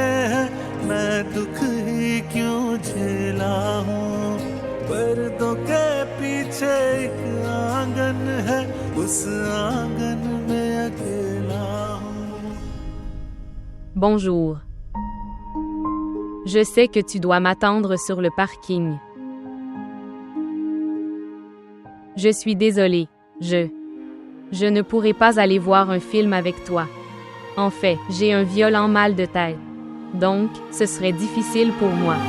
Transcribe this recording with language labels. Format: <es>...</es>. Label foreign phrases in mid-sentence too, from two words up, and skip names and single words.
<hi>हैं मैं दुख ही क्यों झेला हूँ पर्दों के पीछे एक आंगन है उस आंगन में अकेला हूँ</hi> <fr>Bonjour. Je sais que tu dois m'attendre sur le parking. Je suis désolée, je ne pourrai pas aller voir un film avec toi. En fait, j'ai un violent mal de tête. Donc, ce serait difficile pour moi.</fr>